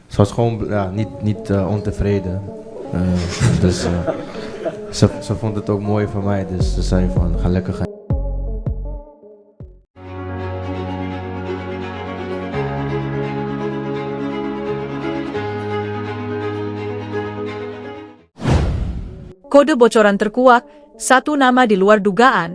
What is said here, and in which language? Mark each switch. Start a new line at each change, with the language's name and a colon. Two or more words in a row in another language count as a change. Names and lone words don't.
Dutch: Ze was gewoon niet ontevreden. Dus ze vond het ook mooi van mij. Dus ze zei van, ga lekker gaan.
Indonesian: Kode bocoran terkuak, satu nama di luar dugaan.